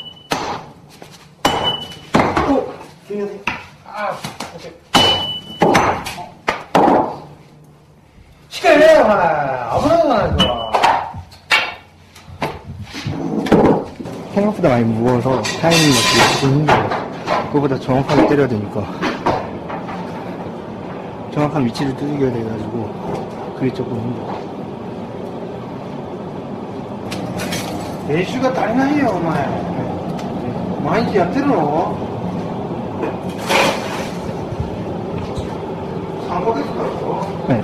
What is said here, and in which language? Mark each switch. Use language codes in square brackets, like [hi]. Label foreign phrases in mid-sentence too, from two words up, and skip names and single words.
[ko] 시간이 내요, 아무나 이거. 생각보다 많이 무거워서 타이밍 맞추기 조금 힘들어요. 그거보다 정확하게 때려야 되니까. 정확한 위치를 두들겨야 돼가지고 그게 조금 힘들어요. [ja] 練習が足りないよ、お前。毎日やってるの ?3 ヶ月だろ [ko] 네.